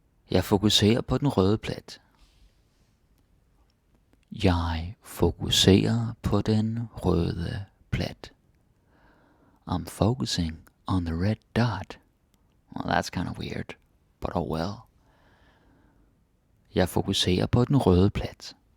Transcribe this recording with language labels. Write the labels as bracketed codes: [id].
[da] Jeg fokuserer på den røde plet. Jeg fokuserer på den røde plet. [en] I'm focusing on the red dot. Well, that's kind of weird, but oh well. [da] Jeg fokuserer på den røde plet.